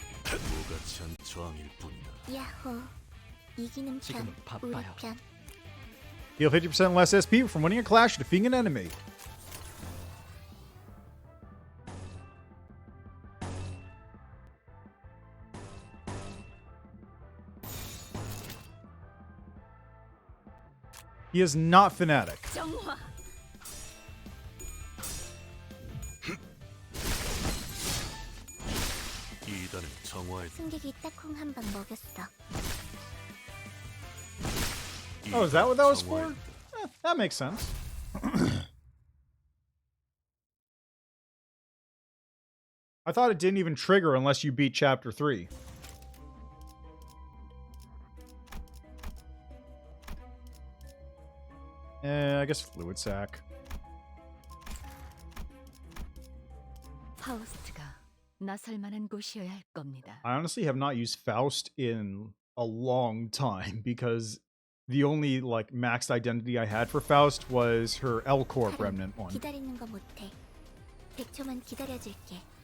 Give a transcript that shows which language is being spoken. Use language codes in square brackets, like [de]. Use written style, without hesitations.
[ko] 무가치 않은 저항일 뿐이다. 야호. 이기는 편. 지금은 우리 바빠요. 편. [en] Heal 50% less SP from winning a clash or defeating an enemy. He is not fanatic. [ko] 정화. 이단을 정화했다. 승객이 딱콩 한 방 먹였어. [en] Oh, is that what that was for? That makes sense. I thought it didn't even trigger unless you beat Chapter 3. I guess Fluid Sac. [ko] 파우스트가 나설 만한 곳이어야 할 겁니다. [en] I honestly have not used Faust in a long time because the only like maxed identity I had for Faust was her L Corp remnant one. [ko] 기다리는 거 못해. 100초만 기다려줄게.